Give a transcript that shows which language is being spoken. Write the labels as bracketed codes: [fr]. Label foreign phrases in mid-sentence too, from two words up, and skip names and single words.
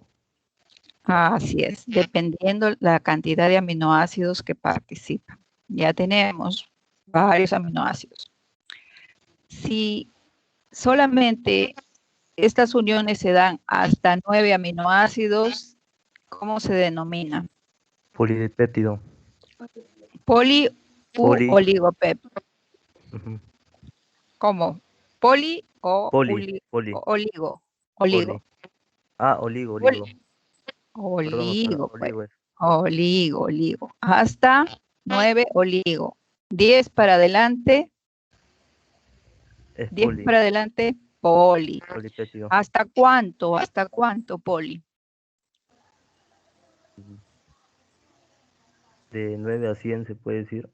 [es] Así es, dependiendo la cantidad de aminoácidos que participan. Ya tenemos varios aminoácidos. Si solamente estas uniones se dan hasta 9 aminoácidos, ¿cómo se denomina? Polidipéptido. Poli u oligopéptido. ¿Cómo? ¿Poli o poli. oligo? Oligo. Oligo. Oligo, Perdón, pues. Oligo. Hasta 9 oligo. 10 para adelante. Es 10 poli, para adelante, poli. polipéptido. ¿Hasta cuánto? ¿Hasta cuánto, poli? De 9 a 100 se puede decir.